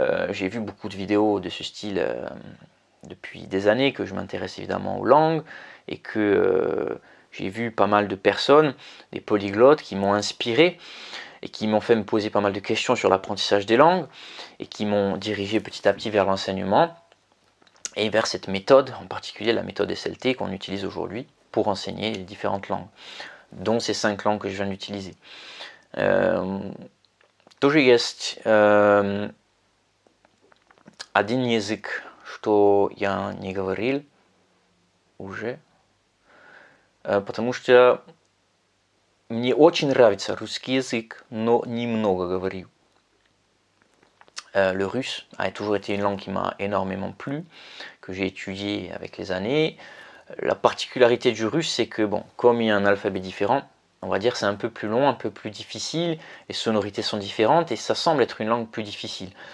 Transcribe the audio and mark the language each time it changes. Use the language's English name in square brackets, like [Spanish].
[French] J'ai vu beaucoup de vidéos de ce style depuis des années, que je m'intéresse évidemment aux langues et que j'ai vu pas mal de personnes, des polyglottes qui m'ont inspiré et qui m'ont fait me poser pas mal de questions sur l'apprentissage des langues et qui m'ont dirigé petit à petit vers l'enseignement. et vers cette méthode, en particulier la méthode SLT qu'on utilise aujourd'hui pour enseigner les différentes langues, dont ces 5 langues que je viens d'utiliser. [Russian] Тоже есть один язык, что я не говорил уже, потому что мне очень нравится русский язык, но немного говорю. [French] Le russe a toujours été une langue qui m'a énormément plu, que j'ai étudié avec les années. La particularité du russe, c'est que, bon, comme il y a un alphabet différent, on va dire c'est un peu plus long, un peu plus difficile, les sonorités sont différentes et ça semble être une langue plus difficile.